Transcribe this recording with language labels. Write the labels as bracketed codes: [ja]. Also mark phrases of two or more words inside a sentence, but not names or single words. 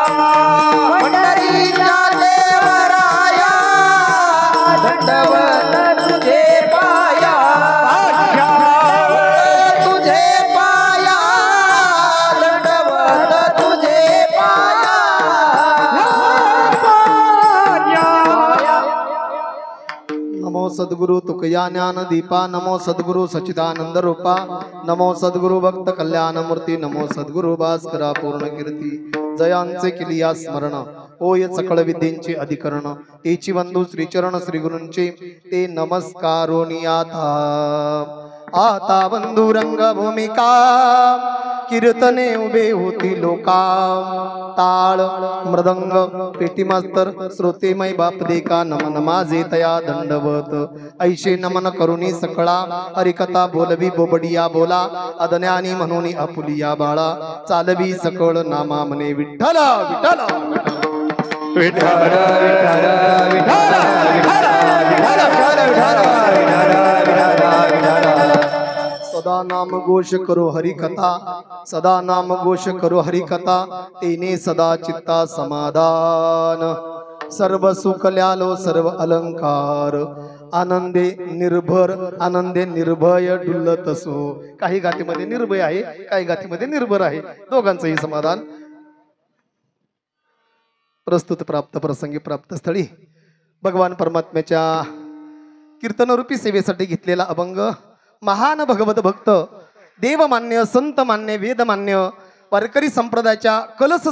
[mr] पंढरीच्या देवराया दंडवत तुझे पाया तुझे पाया दंडवत तुझे पाया नमो सद्गुरु तुकया ज्ञान दीपा नमो सद्गुरु सच्चिदानंद रूपा नमो सद्गुरु भक्त कल्याण मूर्ती नमो सद्गुरु भास्करा पूर्ण कीर्ती जयांचे किलिया स्मरण ओय सकळ विद्येंचे अधिकरण तेची बंधू श्रीचरण श्री गुरूंचे ते नमस्कारोनियाता आता बंधू रंग भूमिका कीर्तने उभे होती लोका ताळ मृदंग पेटी मास्तर श्रोतेमय बाप देखा नमन माझे तया दंडवत ऐशे नमन करुणी सकळा हरिकथा बोलवी बोबडिया बोला अदन्यानी म्हणून आपुलिया बाळा चालवी सकळ नामा मने विठ्ठल विठ्ठल विठ्ठल विठ्ठल सदा नाम घोष करो हरि कथा सदा नाम घोष करो हरि कथा तेने सदा चित्ता समाधान सर्व सुख ल्यालो सर्व अलंकार आनंदे निर्भर आनंदे निर्भय डुलत असो काही गातीमध्ये निर्भय आहे काही गातीमध्ये निर्भर आहे दोघांचंही समाधान प्रस्तुत प्राप्त प्रसंगी प्राप्त स्थळी भगवान परमात्म्याच्या कीर्तनरूपी सेवेसाठी घेतलेला अभंग महान भगवत भक्त देवमान्य संतमान्य वेदमान्य वारकरी संप्रदायाच्या कलश